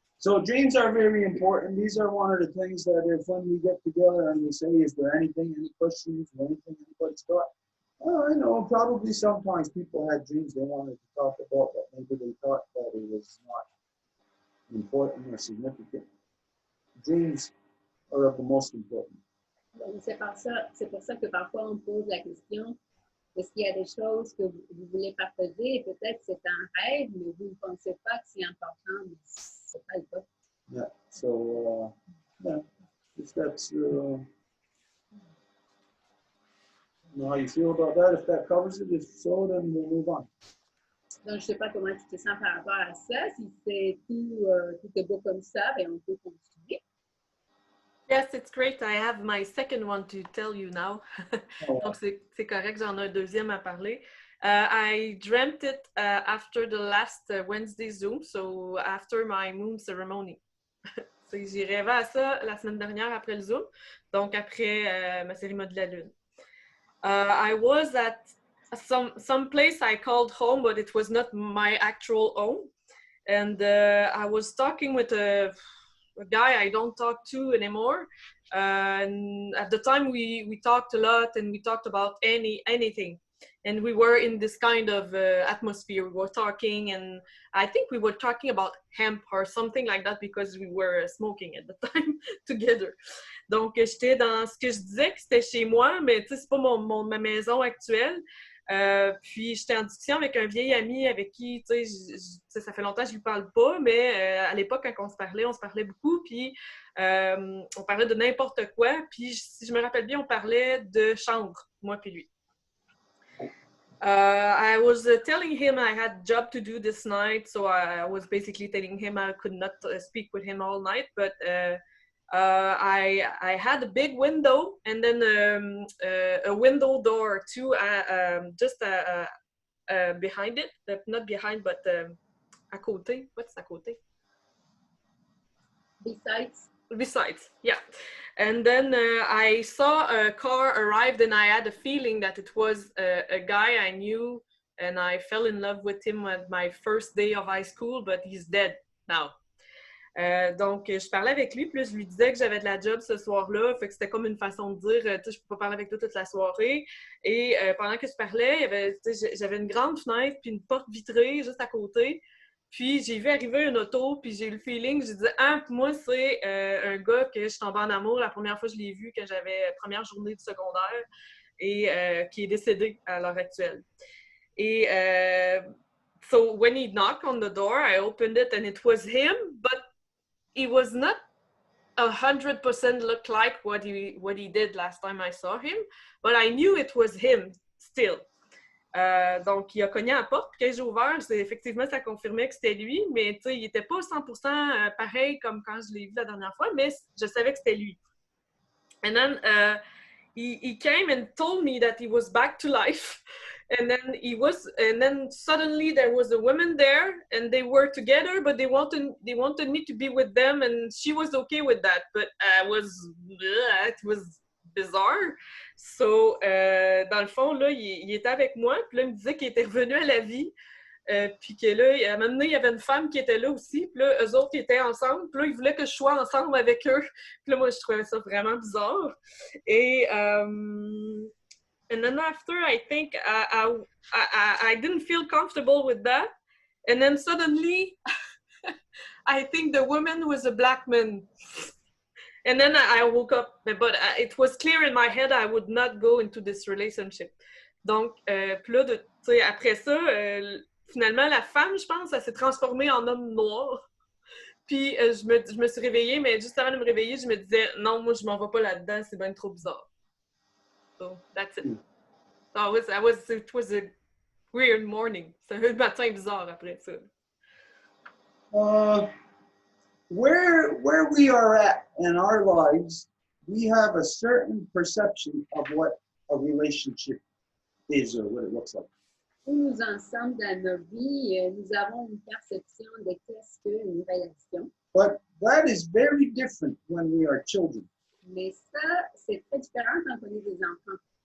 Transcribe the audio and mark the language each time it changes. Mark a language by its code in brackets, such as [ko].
[en] So dreams are very important. These are one of the things that if when we get together and we say, is there anything, any questions, or anything anybody's got? Oh, I know, probably sometimes people had dreams they wanted to talk about, but maybe they thought that it was not important or significant. Dreams are of the most important. [fr] Donc, c'est pour ça que parfois on pose la question, est-ce qu'il y a des choses que vous voulez partager et peut-être c'est un rêve, mais vous ne pensez pas que c'est important, mais c'est pas le cas. [en] Yeah, so, yeah, if that's, you know how you feel about that, if that covers it, if so, then we'll move on. [fr] Donc, je ne sais pas comment tu te sens par rapport à ça. Si c'est tout est beau comme ça, ben on peut continuer. [en] Yes, it's great. I have my second one to tell you now. Oh, [fr] Donc, c'est correct, j'en ai un deuxième à parler. [en] I dreamt it after the last Wednesday Zoom, so after my moon ceremony. [fr] J'ai rêvé à ça la semaine dernière après le Zoom, donc après ma cérémonie de la Lune. [en] I was at some place I called home, but it was not my actual home. And I was talking with a guy I don't talk to anymore. And at the time we talked a lot and we talked about anything. And we were in this kind of atmosphere. We were talking, and I think we were talking about hemp or something like that because we were smoking at the time together. [fr] Donc, j'étais dans ce que je disais que c'était chez moi, mais tu sais, c'est pas ma maison actuelle. Puis, j'étais en discussion avec un vieil ami avec qui, tu sais, ça fait longtemps que je lui parle pas, mais à l'époque, quand on se parlait beaucoup, puis on parlait de n'importe quoi. Puis, si je me rappelle bien, on parlait de chanvre, moi puis lui. [en] I was telling him I had a job to do this night, so I was basically telling him I could not speak with him all night, but I had a big window and then a window door too, just behind it, not behind, but à côté. What's à côté? Besides, yeah. And then I saw a car arrived and I had a feeling that it was a guy I knew, and I fell in love with him at my first day of high school, but he's dead now. [fr] Donc, je parlais avec lui, puis je lui disais que j'avais de la job ce soir-là, fait que c'était comme une façon de dire, tu sais, je peux pas parler avec toi toute la soirée. Et pendant que je parlais, j'avais une grande fenêtre, puis une porte vitrée juste à côté. Puis j'ai vu arriver une auto, puis j'ai eu le feeling, j'ai dit « Ah, moi, c'est un gars que je suis tombée en amour la première fois que je l'ai vu quand j'avais première journée du secondaire et qui est décédé à l'heure actuelle. » Et [en] so when he knocked on the door, I opened it and it was him, but he was not 100% look like what he did last time I saw him, but I knew it was him still. [fr] Donc, il a cogné à la porte, puis quand j'ai ouvert, effectivement, ça confirmait que c'était lui, mais il n'était pas 100% pareil comme quand je l'ai vu la dernière fois, mais je savais que c'était lui. [en] And then he came and told me that he was back to life, and then suddenly there was a woman there, and they were together, but they wanted me to be with them, and she was okay with that, but it was bizarre. [fr] So, dans le fond, là, il était avec moi, puis là, il me disait qu'il était revenu à la vie, puis que là, à un moment donné, il y avait une femme qui était là aussi, puis là, eux autres, ils étaient ensemble, puis là, ils voulaient que je sois ensemble avec eux, puis là, moi, je trouvais ça vraiment bizarre. [en] Et, and then after, I think I didn't feel comfortable with that, and then suddenly, I think the woman was a black man. And then I woke up, but it was clear in my head I would not go into this relationship. [fr] Donc, puis là, tu sais, après ça, finalement, la femme, je pense, elle s'est transformée en homme noir. Puis je me suis réveillée, mais juste avant de me réveiller, je me disais, non, moi, je m'en vais pas là-dedans, c'est bien trop bizarre. [en] So, that's it. So it was a weird morning. [fr] C'est un matin bizarre après ça. [en] Where we are at in our lives, we have a certain perception of what a relationship is or what it looks like. [fr] Où nous en sommes dans nos vies, nous avons une perception de qu'est-ce qu'une relation. [en] But that is very different when we are children. [fr] Mais ça, c'est très différent quand on est des enfants.